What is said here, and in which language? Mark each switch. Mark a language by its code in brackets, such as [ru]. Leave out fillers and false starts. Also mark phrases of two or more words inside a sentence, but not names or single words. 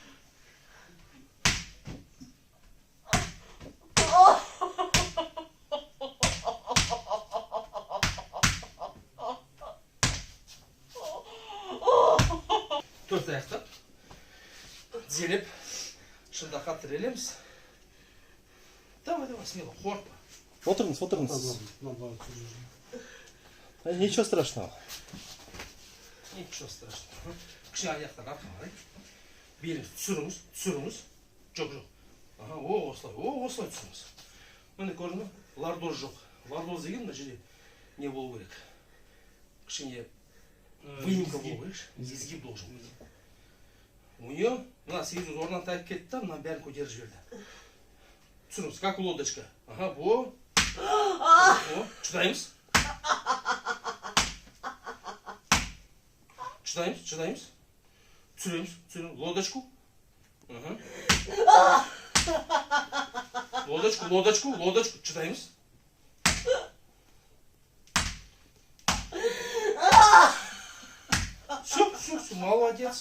[kk] Төрт аяқты тізелеп шындақа тірелеміз. [ru] Давай, смело, қорқпа. [kk] Отырыңыз. [ru] Ничего страшного. [kk] Кіші аяқтар артқа қарай. Беліңізді түсіріңіз. Жоқ. Осылай түсіріңіз. Міне көрдіңіз, лордоз жоқ. Лордоз деген мына жерде не болу керек. Кішкене выемка болу керек. [ru] Изгиб должен быть. У нее, [kk] мына сегіз орнынан тайып кетті, мына бәрін көтеріп жіберді. Түсіріңіз, [ru] как лодочка. Во. [kk] Шыдаймыз. Чыдаймыз. Түсіреміз. [ru] Лодочку. Лодочку. [kk] Чыдаймыз. [ru] Все, молодец.